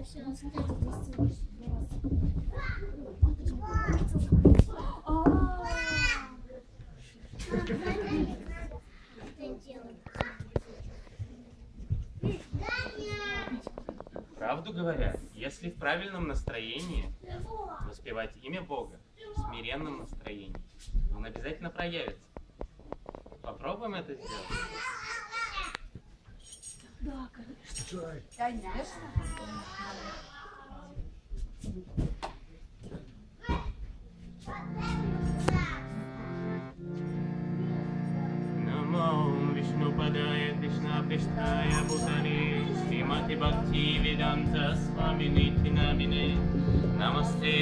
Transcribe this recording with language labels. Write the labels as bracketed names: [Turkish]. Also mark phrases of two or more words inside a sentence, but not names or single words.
[Russian] Правду говоря, если в правильном настроении воспевать имя Бога, в смиренном настроении, он обязательно проявится. Попробуем это сделать? Да, Конечно. [Sanskrit] नमो विष्णुपादाय कृष्ण प्रेष्ठाय भूतले श्रीमते भक्ति वेदान्त स्वामिन् इति नामिने नमस्ते